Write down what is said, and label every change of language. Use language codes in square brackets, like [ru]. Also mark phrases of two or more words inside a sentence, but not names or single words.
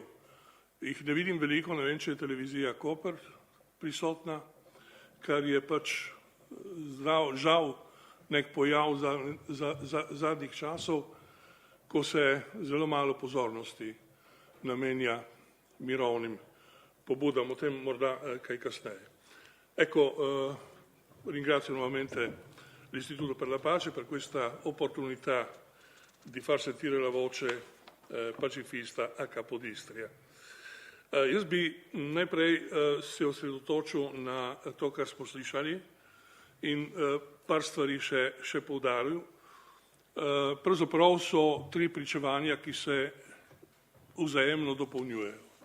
[sl] Jih ne vidim veliko, ne vem, če je televizija Koper prisotna, kar je pač žal nek pojav zadnjih časov, ko se zelo malo pozornosti namenja mirovnim pobudam, o tem morda kaj kasneje. [it] Ringrazio nuovamente l'Istituto per la Pace per questa opportunità di far sentire la voce pacifista a Capodistria. [sl] Jaz bi najprej se osredotočil na to, kar smo slišali in par stvari še poudaril. Pravzaprav so tri pričevanja, ki se vzajemno dopolnjujejo.